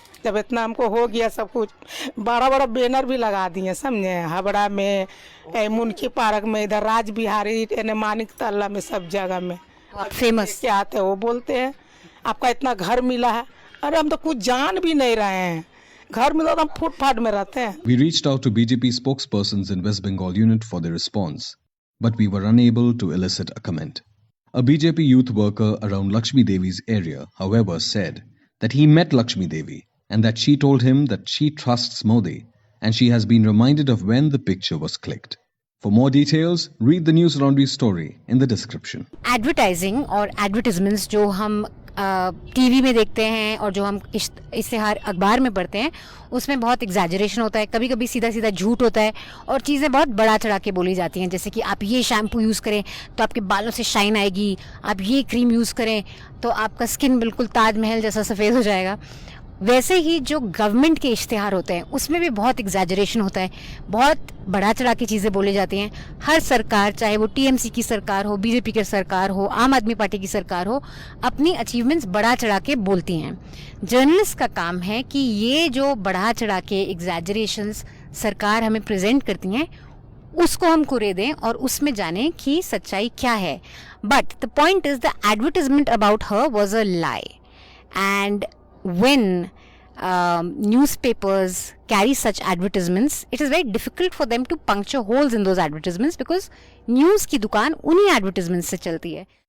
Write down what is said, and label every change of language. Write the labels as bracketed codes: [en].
[hi] जब इतना हमको हो गया सब कुछ, बड़ा बड़ा बैनर भी लगा दिए, समझे, हावड़ा में, मुनकी पार्क में, इधर राज बिहारी, मानिक तल्ला में, सब जगह में। आप फेमस क्या आते हैं वो बोलते हैं आपका इतना घर मिला है। अरे हम तो कुछ जान भी नहीं रहे हैं, घर मिला तो हम फुटपाथ में रहते हैं। [en] We reached out to BJP spokespersons in West Bengal unit for their response, but we were unable to elicit a comment. A BJP youth worker around Lakshmi Devi's area, however, said that he met Lakshmi Devi and that she told him that she trusts Modi and she has been reminded of when the picture was clicked. For more details, read the News Laundry story in the description. [hi] Advertising और advertisements जो हम TV में देखते हैं और जो हम इश्तिहार अखबार में पढ़ते हैं, उसमें बहुत एग्जैजरेशन होता है, कभी कभी सीधा सीधा झूठ होता है और चीज़ें बहुत बढ़ा चढ़ा के बोली जाती हैं। जैसे कि आप ये शैम्पू यूज़ करें तो आपके बालों से शाइन आएगी, आप ये क्रीम यूज़ करें तो आपका स्किन बिल्कुल ताजमहल जैसा सफ़ेद हो जाएगा। वैसे ही जो गवर्नमेंट के इश्तिहार होते हैं उसमें भी बहुत एग्जैजरेशन होता है, बहुत बढ़ा चढ़ा के चीज़ें बोली जाती हैं। हर सरकार, चाहे वो टीएमसी की सरकार हो, बीजेपी की सरकार हो, आम आदमी पार्टी की सरकार हो, अपनी अचीवमेंट्स बढ़ा चढ़ा के बोलती हैं। जर्नलिस्ट का काम है कि ये जो बढ़ा चढ़ा के एग्जैजरेशंस सरकार हमें प्रेजेंट करती हैं उसको हम कुरे दें और उसमें जाने कि सच्चाई क्या है। [en] but the point is the advertisement about her was a lie, and when newspapers carry such advertisements, it is very difficult for them to puncture holes in those advertisements because news [hi] की दुकान उन्हीं [en] advertisements [hi] से चलती है।